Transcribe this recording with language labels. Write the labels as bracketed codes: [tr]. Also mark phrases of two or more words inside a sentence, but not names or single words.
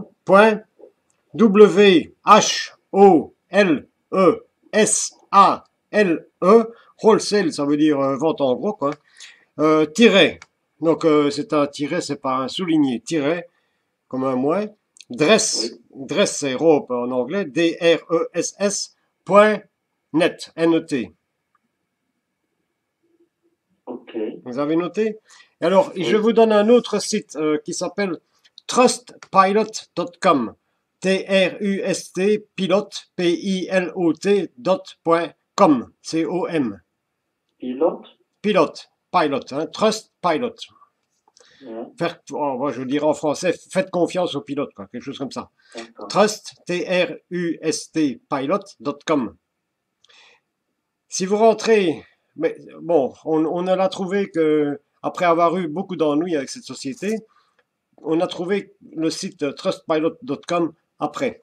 [fr] point, W-H-O-L-E-S-A-L-E, wholesale, ça veut dire vente en gros, quoi, tiret, donc c'est un tiret, c'est pas un souligné, tiret, comme un moins, dress, Oui. dress c'est robe en anglais, D-R-E-S-S, point net, N-E-T. OK. Vous avez noté? Alors, je Oui. vous donne un autre site qui s'appelle trustpilot.com. T-R-U-S-T, pilot, P-I-L-O-T.com. C-O-M. Pilote. Pilot, pilot, hein, Trust Pilot. Oui. Faire, oh, je dirais en français, faites confiance au pilote, quoi, quelque chose comme ça. D'accord. Trust, T-R-U-S-T, pilot.com. Si vous rentrez, mais bon, on a trouvé que, après avoir eu beaucoup d'ennuis avec cette société, on a trouvé le site trustpilot.com après.